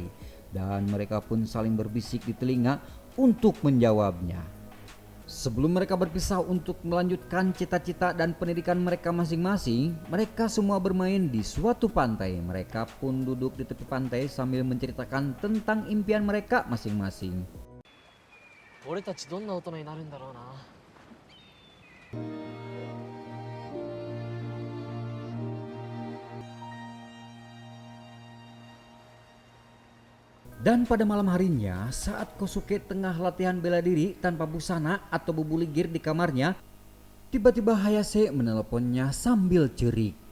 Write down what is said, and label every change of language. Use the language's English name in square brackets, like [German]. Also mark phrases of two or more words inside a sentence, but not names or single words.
[Indonesian] Dan mereka pun saling berbisik di telinga untuk menjawabnya. Sebelum mereka berpisah untuk melanjutkan cita-cita dan pendidikan mereka masing-masing, mereka semua bermain di suatu pantai. Mereka pun duduk di tepi pantai sambil menceritakan tentang impian mereka masing-masing. [Japanese] 俺たちどんな大人になるんだろうな。 [Indonesian] Dan pada malam harinya, saat Kosuke tengah latihan bela diri tanpa busana atau bubuligir di kamarnya, tiba-tiba Hayase meneleponnya sambil cerik.